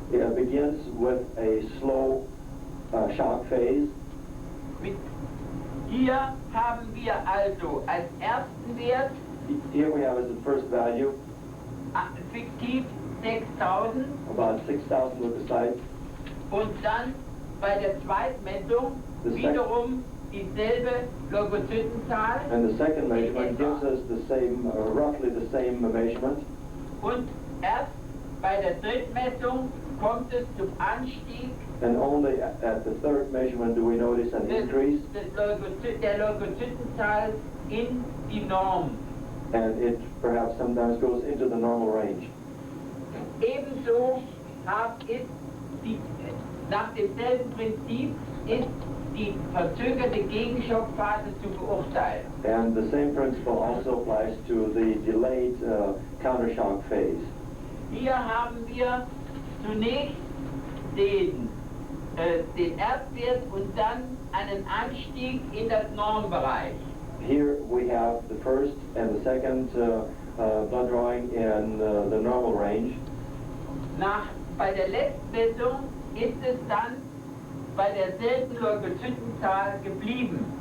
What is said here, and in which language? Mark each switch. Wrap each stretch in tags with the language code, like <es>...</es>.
<en>It begins with a slow shock phase.</en> <de>Hier haben wir also als ersten Wert</de> <en>Here we have as the first value</en> <de>fiktiv 6000</de> <en>about 6,000 leukocytes.</en> <de>und dann bei der Zweitmessung wiederum dieselbe Leukozytenzahl</de> <en>And the second measurement gives us the same, roughly the same measurement.</en> <de>und erst bei der Drittmessung kommt es zum Anstieg</de> <en>And only at the third measurement do we notice an increase.</en> <de>der Leukozytenzahl in die Norm.</de> <en>And it perhaps sometimes goes into the normal range.</en> <de>Ebenso ist nach demselben Prinzip ist die verzögerte Gegenschockphase zu beurteilen.</de> <en>And the same principle also applies to the delayed countershock phase.</en> <de>Hier haben wir zunächst den Erdwert und dann einen Anstieg in das Normbereich.</de> <en>Here we have the first and the second blood drawing in the normal range.</en> <de>Bei der Letztmessung ist es dann bei derselben Leukozytenzahl geblieben.</de>